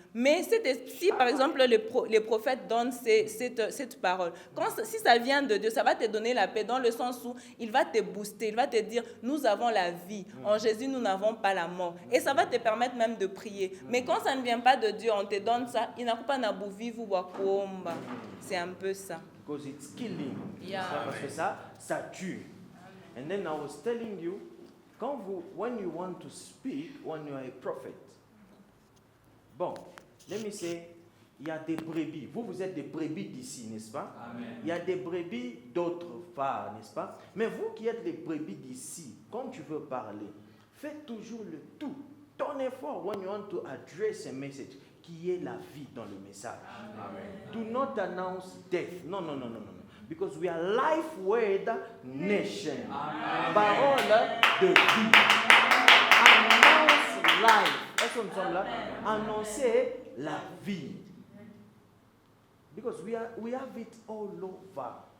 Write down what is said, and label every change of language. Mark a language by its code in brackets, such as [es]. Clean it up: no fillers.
[fr] Mais si par exemple les prophètes donnent cette parole, si ça vient de Dieu, ça va te donner la paix dans le sens où il va te booster, il va te dire nous avons la vie, en Jésus nous n'avons pas la mort. Et ça va te permettre même de prier. Mais quand ça ne vient pas de Dieu, on te donne ça, il n'a pas vivre ou c'est un peu ça. [en] Because it's killing. Yeah. [fr] Parce que ça tue. [en] And then I was telling you, when you want to speak, when you are a prophet, bon, let me say, [fr] il y a des brebis. Vous êtes des brebis d'ici, n'est-ce pas? Amen. Il y a des brebis d'autre part, n'est-ce pas? Mais vous qui êtes les brebis d'ici, quand tu veux parler, fais toujours le tout. Ton effort, [en] when you want to address a message, [fr] qui est la vie dans le message. Amen. [en] Do not announce death. Non. Because we are life word nation. Amen. [fr] Parole de vie. [en] Announce life. [fr] Est-ce que nous sommes là? Annoncer la vie. [en] Because we have it all over.